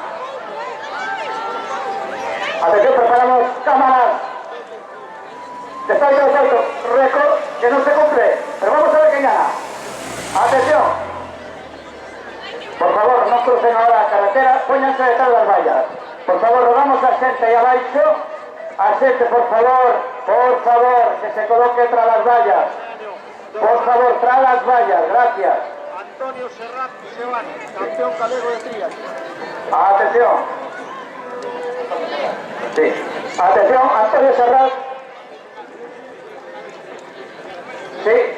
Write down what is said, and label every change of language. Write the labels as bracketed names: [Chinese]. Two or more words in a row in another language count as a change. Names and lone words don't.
[Spanish] Atención, preparamos cámaras. De salto, récord que no se cumple, pero vamos a ver quién gana. Atención. Por favor, no crucen ahora la carretera, pónganse detrás de las vallas. [Galician] Por favor, rogamos a xente aí abaixo. A xente, por favor, [Spanish] que se coloque tras las vallas. Por favor, tras las vallas, gracias. [Galician] Antonio Serrat Sebane, campeón galego de trías. [Spanish] Atención. Sí. Atención, Antonio Serrat. Sí.